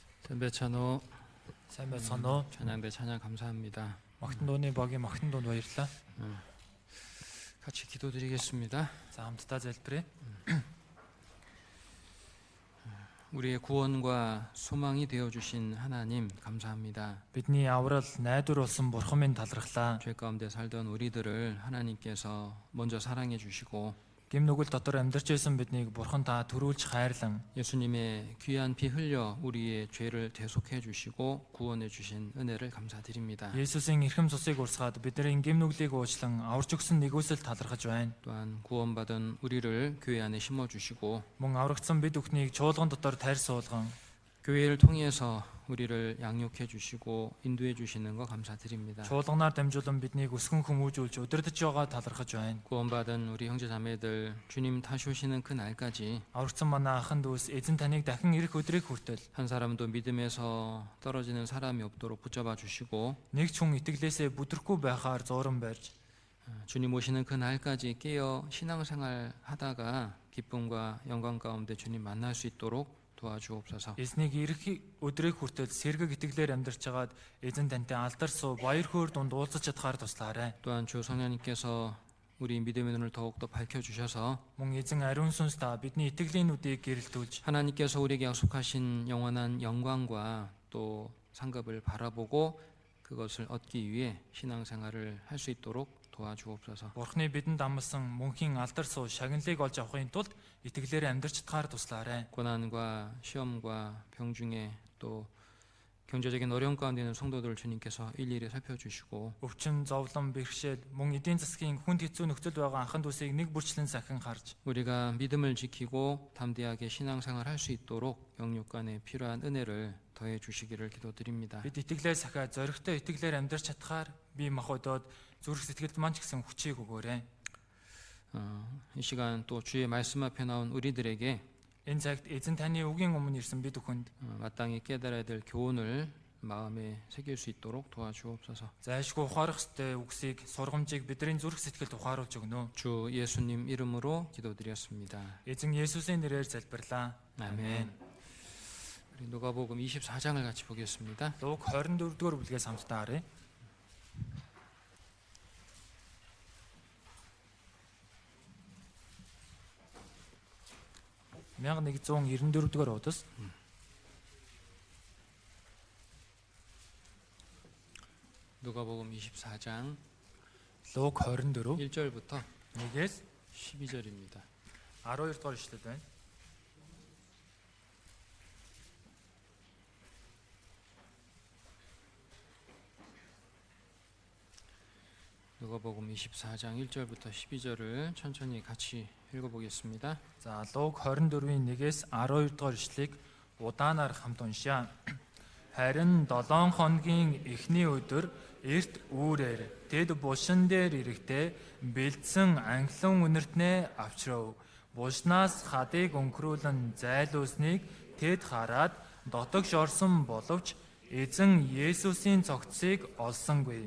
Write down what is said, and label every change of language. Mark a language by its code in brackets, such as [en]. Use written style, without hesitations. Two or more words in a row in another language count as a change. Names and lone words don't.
[ko] 선배찬호 [mn] Сайн байцгаана уу? [ko] 찬양대 찬양 감사합니다. [mn] Магтан дууны багийн магтан дуунд баярлалаа. [ko] 같이 기도드리겠습니다. [mn] За хамтдаа залбирая. [ko] 우리의 구원과 소망이 되어 주신 하나님 감사합니다. [mn] Бидний аврал найдвар болсон Бурхан минь талархлаа. [ko] 죄 가운데 살던 우리들을 하나님께서 먼저 사랑해 주시고 [mn] Гэм нүгэл дотор амьдарч байсан биднийг Бурхан та төрүүлж хайрлан [ko] 예수님의 귀한 피 흘려 우리의 죄를 대속해 주시고 구원해 주신 은혜를 감사드립니다. [mn] Есүсийн эрхэм цусыг урсгаад бидний гэм нүглийг уучлан аварч өгсөн нэгүсэл талархаж байна. [ko] 또한 구원받은 우리를 교회 안에 심어 주시고 [mn] Мөн аврагдсан бид бүхнийг чуулган дотор тайр суулган [ko] 교회를 통해서 우리를 양육해 주시고 인도해 주시는 거 감사드립니다. [mn] чуулганаар дамжуулан биднийг өсгөн хүмүүжүүлж удирдах байгаа талархаж байна. [ko] 구원받은 우리 형제 자매들 주님 다시 오시는 그 날까지 [mn] Аврагдсан манай ахын дүүс эзэн таныг дахин ирэх өдрийг хүртэл [ko] 한 사람도 믿음에서 떨어지는 사람이 없도록 붙잡아 주시고 [mn] нэг ч хүн итгэлээсээ бүдрэхгүй байхаар зууран барьж [ko] 주님 오시는 그 날까지 깨어 신앙생활 하다가 기쁨과 영광 가운데 주님 만날 수 있도록 도와주옵소서. [mn] Эзнийг ирэх өдрийг хүртэл сэргэг итгэлээр амьдарч хагаад эзэн тантай алдар суу баяр хөөр дунд уулзаж чадхаар туслаарай. [ko] 또한 주 성령님께서 우리 믿음의 눈을 더욱더 밝혀주셔서 [mn] Мөн эзэн ариун сүнс та бидний итгэлийн нүдийг гэрэлтүүлж [ko] 하나님께서 우리에게 약속하신 영원한 영광과 또 상급을 바라보고 그것을 얻기 위해 신앙생활을 할 수 있도록 도와주옵소서. [mn] Бурхны бидэнд амласан мөнхийн алдар суу шагналыг олж авахын тулд итгэлээр амьдарч чадхаар туслаарай. [ko] 고난과 시험과 병중에 또 경제적인 어려움 가운데 있는 성도들 주님께서 일일이 살펴주시고 [mn] Өвчин, зовлон, бэрхшээл, мөн эдийн засгийн хүнд хэцүү нөхцөл байгаа анхан дүүсийг нэг бүрчлэн сахин харж [ko] 우리가 믿음을 지키고 담대하게 신앙생활 할 수 있도록 영육간에 필요한 은혜를 더해 주시기를 기도드립니다. [mn] бид итгэлээ сахиад зоригтой итгэлээр амьдарч чадхаар бие махбодод зүрх сэтгэлд маань ч гэсэн хүчийг өгөөрэй. [ko] 이 시간 또 주의 말씀 앞에 나온 우리들에게 [mn] Энэ цагт эзэн таны үгийн өмнө ирсэн бид бүхэнд [ko] 마땅히 깨달아야 될 교훈을 마음에 새길 수 있도록 도와주옵소서. [mn] зайлшгүй ухаарах ёстой үгсийг сургамжийг бидний зүрх сэтгэлд ухааруулж өгнө. [ko] 주 예수님 이름으로 기도드렸습니다. [mn] Эзэн Есүсийн нэрээр залбирлаа. [ko] 아멘. 우리 누가복음 24장을 같이 보겠습니다. [mn] Луг 24-р бүлгээс хамтдаа харъя. Мянга 194-р удас [ko] 누가복음 24장 [mn] Луг 24 [ko] 1절부터 [mn] 1-ээс [ko] 12절입니다. [mn] 12 дугаар ишлэл байна. [ko] 누가복음 24장 1절부터 12절을 천천히 같이 읽어보겠습니다. [mn] За Луг 24-ийн 1-ээс 12 дугаар ишлэгийг удаанаар хамт уншъя. Харин 7 хоногийн эхний өдөр эрт үүрээр тэд булшин дээр ирэхдээ бэлдсэн анхлан үнэртнээ авчрав. Булшнаас хадыг өнгөрүүлэн зайлуулсныг тэд хараад дотогш орсон боловч эзэн Есүсийн цогцыг олсонгүй.